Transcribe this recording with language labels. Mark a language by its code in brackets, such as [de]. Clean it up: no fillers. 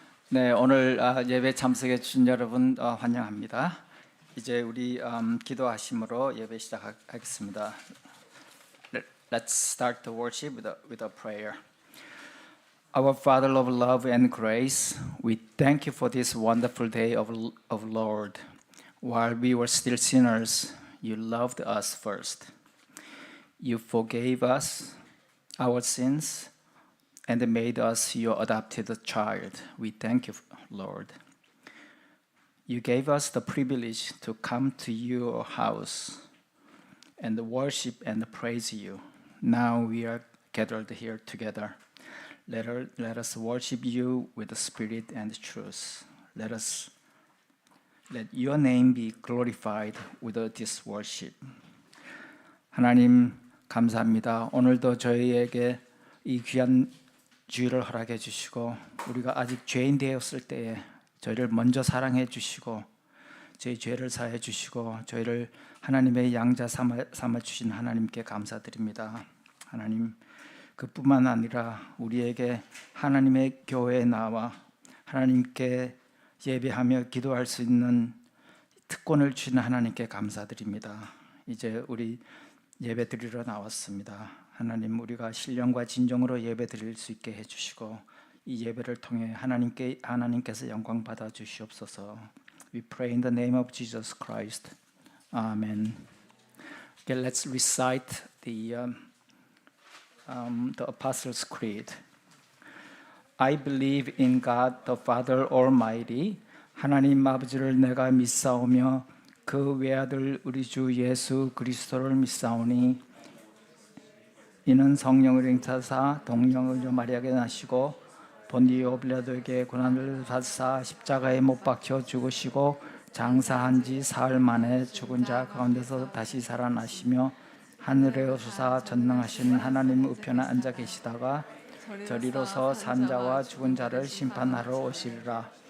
[ko] 네, 오늘 예배 참석해 주신 여러분 환영합니다. 이제 우리 기도하심으로 예배 시작하겠습니다. [en] Let's start the worship with a prayer. Our Father of love and grace, we thank you for this wonderful day of Lord. While we were still sinners, you loved us first. You forgave us our sins and made us your adopted child. We thank you, Lord. You gave us the privilege to come to your house and worship and praise you. Now we are gathered here together. Let us worship you with the spirit and truth. Let your name be glorified with this worship. [ko] 하나님 감사합니다. 오늘도 저희에게 이 귀한 주일을 허락해 주시고 우리가 아직 죄인 되었을 때에 저희를 먼저 사랑해 주시고 저희 죄를 사해 주시고 저희를 하나님의 양자 삼아 주신 하나님께 감사드립니다. 하나님 그뿐만 아니라 우리에게 하나님의 교회에 나와 하나님께 예배하며 기도할 수 있는 특권을 주신 하나님께 감사드립니다. 이제 우리 예배 드리러 나왔습니다. 하나님 우리가 신령과 진정으로 예배 드릴 수 있게 해주시고 이 예배를 통해 하나님께서 영광 받아 주시옵소서. [en] We pray in the name of Jesus Christ. Amen. Okay, let's recite the Apostles' Creed. I believe in God the Father Almighty. [ko] 하나님 아버지를 내가 믿사오며 그 외아들 우리 주 예수 그리스도를 믿사오니 이는 성령을 행사사 동령을 마리아에게 나시고 본디오 빌라도에게 고난을 받사 십자가에 못 박혀 죽으시고 장사한 지 사흘 만에 죽은 자 가운데서 다시 살아나시며 하늘에 오르사 전능하신 하나님 우편에 앉아 계시다가 저리로서 산자와 죽은 자를 심판하러 오시리라.